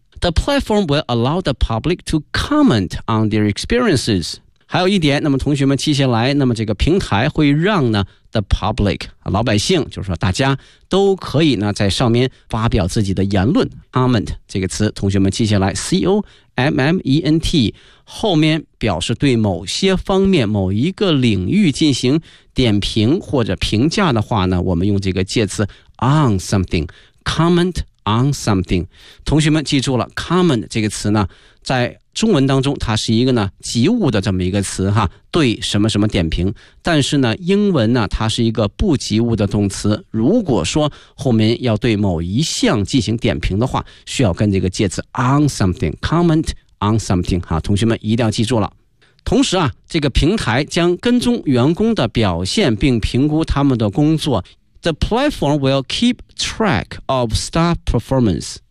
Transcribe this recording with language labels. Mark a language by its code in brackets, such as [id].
[en] The platform will allow the public to comment on their experiences。 [zh] 还有一点，那么同学们接下来，那么这个平台会让呢 [en] the public [zh] 老百姓，就是说大家都可以呢在上面发表自己的言论。 comment 这个词同学们记下来 C-O-M-M-E-N-T 后面表示对某些方面某一个领域进行点评或者评价的话呢，我们用这个介词 [en] on something comment on something。 [zh] 同学们记住了 comment 这个词呢在中文当中它是一个呢及物的这么一个词哈，对什么什么点评，但是呢英文呢它是一个不及物的动词，如果说后面要对某一项进行点评的话，需要跟这个介词 on something comment on something 哈，同学们一定要记住了。同时啊，这个平台将跟踪员工的表现并评估他们的工作。 [en] The platform will keep track of staff performance。